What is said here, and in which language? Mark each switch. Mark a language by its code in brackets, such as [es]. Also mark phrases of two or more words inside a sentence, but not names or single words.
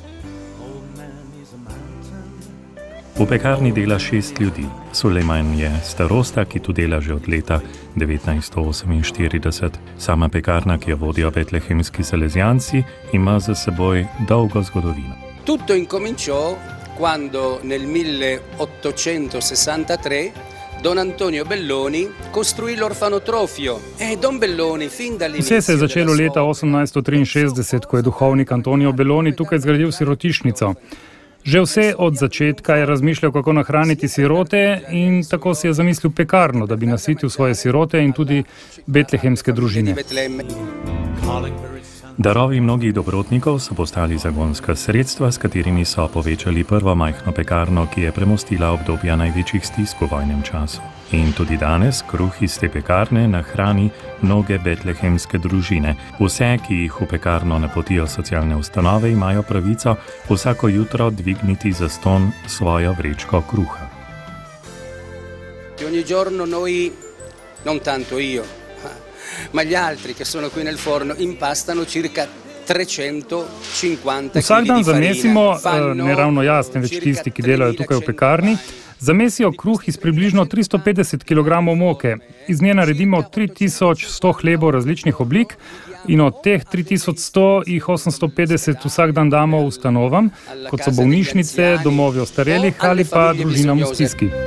[sl] V pekarni dela 6 ljudi. Sulejman je starosta, ki tu dela že od leta 1948. Sama pekarna, ki jo vodijo betlehemski salezijanci, ima za seboj dolgo zgodovino. [it] Tutto incominciò quando nel 1863 Don Antonio Belloni costruì l'orfanotrofio. Don Belloni fin dall'inizio. [sl] Vse se je začelo leta 1863, ko je duhovnik Antonio Belloni tukaj zgradil sirotišnico. Že vse od začetka je razmišljal, kako nahraniti sirote, in tako si je zamislil pekarno, da bi nasitil svoje sirote in tudi betlehemske družine. Darovi mnogih dobrotnikov so postali zagonska sredstva, s katerimi so povečali prvo majhno pekarno, ki je premostila obdobja največjih stisk v vojnem času. In tudi danes kruh iz te pekarne nahrani mnoge betlehemske družine. Vse, ki jih v pekarno napotijo socialne ustanove, imajo pravico vsako jutro dvigniti zastonj svojo vrečko kruha. [it] Ogni giorno noi, non tanto io, ma gli altri che sono qui nel forno impastano circa 350 [sl] Vsak dan [it] kg di [sl] zamesimo, [it] farina. [sl] ne ravno jaz, temveč tisti, ki delajo tukaj v pekarni, zamesijo kruh iz približno 350 kg moke. Iz nje naredimo 3100 hlebov različnih oblik in od teh 3100 jih 850 vsak dan damo ustanovam, kot so bolnišnice, domovi ostarelih ali pa družinam v stiski.